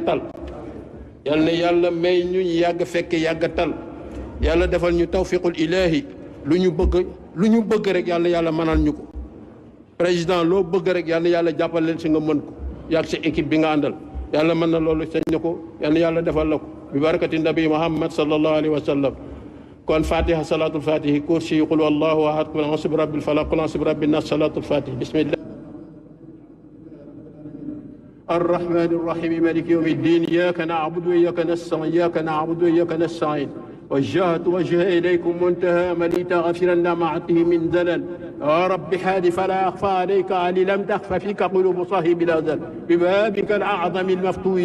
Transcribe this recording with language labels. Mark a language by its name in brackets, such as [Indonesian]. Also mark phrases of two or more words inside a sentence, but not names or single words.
[Wolof] tal yal na yàlla may ñu yàgg fekk yàgg tal yàlla defal ñu [Arabic] توفيق الإله [Wolof] lu ñu bëgg rek yàlla mënal ñu ko président loo bëgg rek yàlla jàppal leen si nga mën ko yàgg sa équipe bi nga àndal yàlla mën na loolu sañ na ko yàlla defal la ko bi [Arabic] بركة النبي محمد صلى الله عليه وسلم [Wolof] kon [Arabic] الفاتحة صلاة الفاتح الكرسي قل والله أحد قل أعوذ برب الفلق قل أعوذ برب الناس صلاة الفاتح بسم الله الرحمن الرحيم مالك يوم الدين إياك نعبد وإياك نستعين وجهت وجهي إليكم منتهى مليت غفرا ما عته من زلل يا رب حاد فلا أخفى عليك علي لم تخف فيك قلوب صاحب الأزل ببابك الأعظم المفتوح